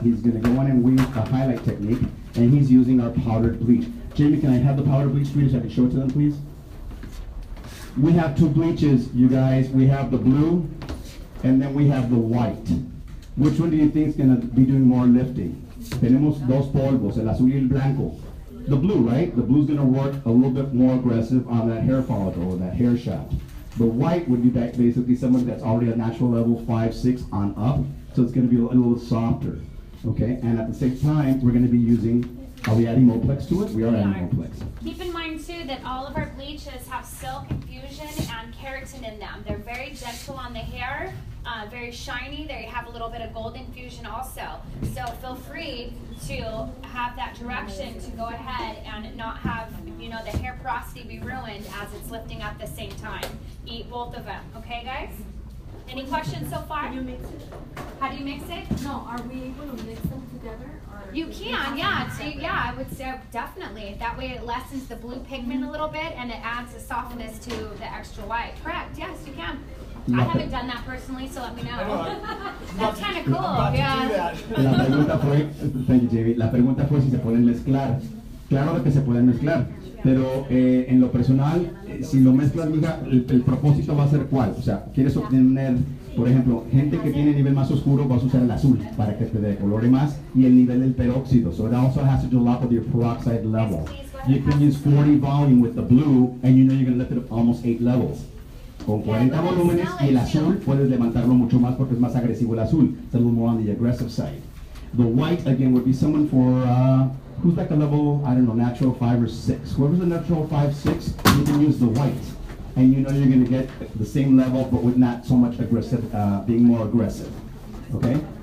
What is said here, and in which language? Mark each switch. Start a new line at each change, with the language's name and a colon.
English: He's going to go in and weave a highlight technique, and he's using our powdered bleach. Jamie, can I have the powdered bleach, please? I can show it to them, please. We have 2 bleaches, you guys. We have the blue, and then we have the white. Which one do you think is going to be doing more lifting?
Spanish: Tenemos 2 polvos, el azul y el blanco.
English: The blue, right? The blue's going to work a little bit more aggressive on that hair follicle or that hair shaft. The white would be basically somebody that's already at natural level 5, 6 on up. So it's going to be a little softer. Okay? And at the same time, we're going to be using, are we adding Moplex to it? We are adding Moplex. Keep in mind too that all of our bleaches have silk infusion and keratin in them. They're very gentle on the hair, very shiny. They have a little bit of gold infusion also. So feel free to have that direction to go ahead and not have, you know, the hair porosity be ruined as it's lifting at the same time. Eat both of them, okay guys? Any questions so far? Can you mix it? How do you mix it? No, are we able to mix them together? together? Or You can, yeah. I would say definitely. That way it lessens the blue pigment a little bit and it adds a softness to the extra white. Correct, yes, you can. I haven't done that personally, so let me know. That's kind of cool, yeah.
Spanish: La pregunta fue,
English: thank you, Jamie.
Spanish: La pregunta fue si se pueden mezclar. Claro que se pueden mezclar, pero en lo personal, si lo mezclas, mija, el propósito va a ser cuál. O sea, quieres obtener, por ejemplo, gente que tiene nivel más oscuro, vas a usar el azul para que te decolore más y el nivel del peróxido.
English: So it also has to do a lot with your peroxide level. You can use 40 volume with the blue, and you know you're going to lift it up almost 8 levels.
Spanish: Con 40 volúmenes y el azul puedes levantarlo mucho más porque es más agresivo el azul.
English: It's a little more on the aggressive side. The white, again, would be someone for, who's like a level, I don't know, natural 5 or 6. Whoever's a natural 5, 6, you can use the white. And you know you're going to get the same level, but with not so much aggressive, being more aggressive. Okay?